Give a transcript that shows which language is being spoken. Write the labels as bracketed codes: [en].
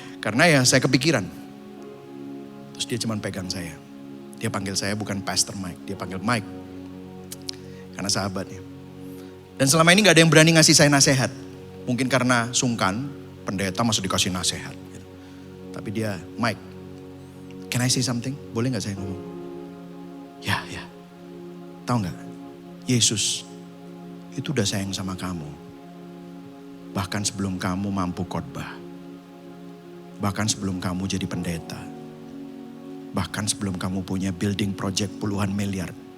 [id] Karena ya saya kepikiran. Terus dia cuma pegang saya. Dia panggil saya bukan Pastor Mike, dia panggil Mike. karena sahabatnya. Dan selama ini gak ada yang berani ngasih saya nasihat. Mungkin karena sungkan, pendeta masih dikasih nasihat. Tapi dia, [en] Mike, can I say something? [id] Boleh gak saya ngomong? Ya. Tahu gak? Yesus itu udah sayang sama kamu. Bahkan sebelum kamu mampu khotbah. Bahkan sebelum kamu jadi pendeta. Bahkan sebelum kamu punya building project puluhan miliar.